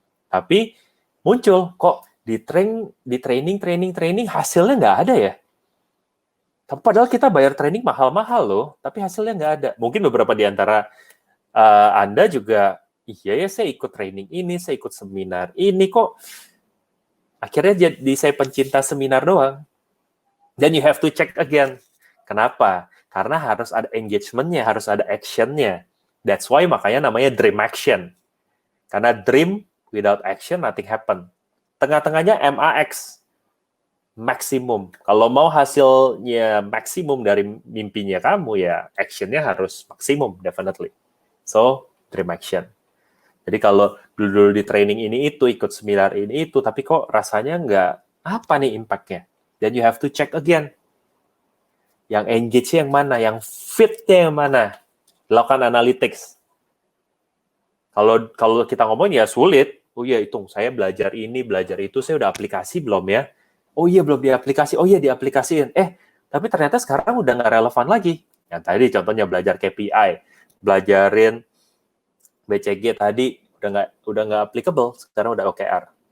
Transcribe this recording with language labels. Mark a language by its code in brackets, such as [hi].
[id] Tapi muncul, kok di training, hasilnya nggak ada ya? Padahal kita bayar training mahal-mahal loh, tapi hasilnya nggak ada. Mungkin beberapa di antara Anda juga, iya ya saya ikut training ini, saya ikut seminar ini, kok akhirnya jadi saya pencinta seminar doang. [en] Then you have to check again. [id] Kenapa? Karena harus ada engagement-nya, harus ada action-nya. [en] That's why [id] makanya namanya dream action. Karena [en] dream without action, nothing happen. [id] Tengah-tengahnya MAX. Maksimum. Kalau mau hasilnya maksimum dari mimpinya kamu, ya action-nya harus maksimum, [en] definitely. [id] So, dream action. Jadi kalau dulu di training ini itu, ikut seminar ini itu, tapi kok rasanya nggak, apa nih impact-nya? [en] Then you have to check again. [id] Yang engage-nya yang mana? Yang fit-nya yang mana? Lakukan analytics. Kalau kita ngomong ya sulit. Oh iya, hitung. Saya belajar ini, belajar itu, saya udah aplikasi belum ya? Oh iya, belum diaplikasi. Oh iya, diaplikasiin. Tapi ternyata sekarang udah nggak relevan lagi. Yang tadi contohnya belajar KPI, belajarin BCG tadi udah nggak applicable, sekarang udah OKR.